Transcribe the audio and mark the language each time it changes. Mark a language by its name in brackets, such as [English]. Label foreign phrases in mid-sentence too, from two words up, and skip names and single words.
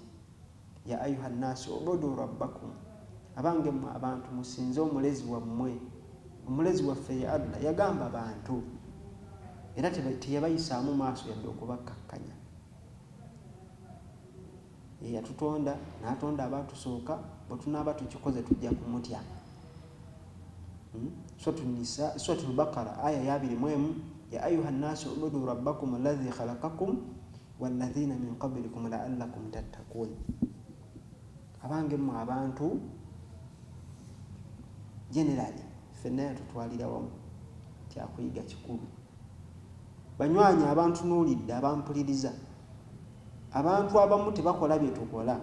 [Arabic] يا أيها الناس اعبدوا ربكم, [Ganda] abange mmwe abantu musinze omulezi wammwe. Omulezi waffe ye Allah yagamba abantu era teyabayisaamu maaso yadde okubakkakkanya. Yatutonda n'atonda abaatusooka, bwe tunaaba tukikoze tujja kumutya. [Arabic] Suratul Baqara [Ganda] aya ya 21, [Arabic] يا أيها الناس اعبدوا ربكم الذي خلقكم والذين من قبلكم لعلكم تتقون. [Ganda] Abange mmwe abantu generally ffenna yatutwalira wamu, kyakuyiga kikulu. Banywanyi abantunuulidde, abampuliriza, abantu abamu tebakola bye tukola.